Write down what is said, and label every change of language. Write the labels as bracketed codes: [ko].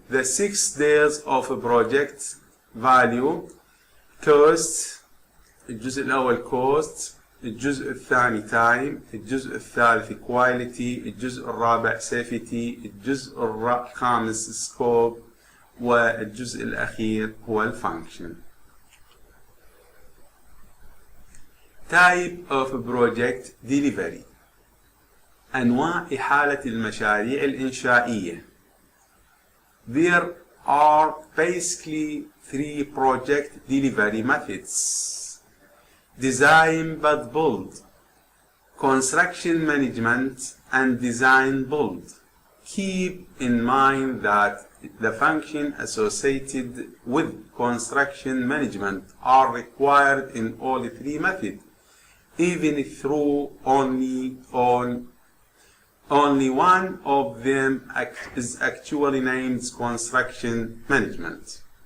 [en] The 6 Ds of a project value: [ar] cost، الجزء الأول cost، الجزء الثاني time، الجزء الثالث quality، الجزء الرابع safety، الجزء الخامس scope، والجزء الأخير هو الفانكشن. [en] Type of project delivery. [ar] أنواع إحالة المشاريع الإنشائية. [en] There are basically 3 project delivery methods: design but build, construction management, and design build. Keep in mind that the functions associated with construction management are required in all 3 methods, even though only one of them is actually named construction management.